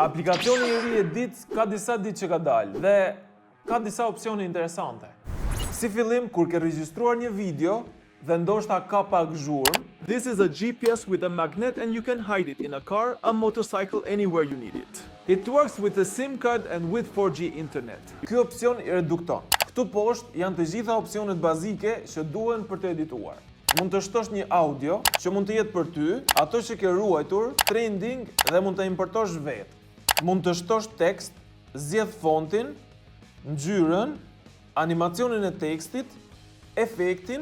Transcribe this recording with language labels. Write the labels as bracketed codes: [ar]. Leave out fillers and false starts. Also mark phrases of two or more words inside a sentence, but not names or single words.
[sq] Aplikacioni i ri Edits ka disa ditë që ka dalë dhe ka disa opsione interesante. Si fillim, kur ke regjistruar një video dhe ndoshta ka pak zhurmë, [en] This is a GPS with a magnet and you can hide it in a car, a motorcycle, anywhere you need it. it works with a SIM card and with 4G internet. [sq] Ky opsion i redukton. Këtu poshtë janë të gjitha opsionet bazike që duhen për të edituar. Mund të shtosh një audio që mund të jetë për ty, ato që ke ruajtur, trending dhe mund të importosh vetë. Mund të shtosh tekst, zgjedh fontin, ngjyrën, animacionin e tekstit, efektin.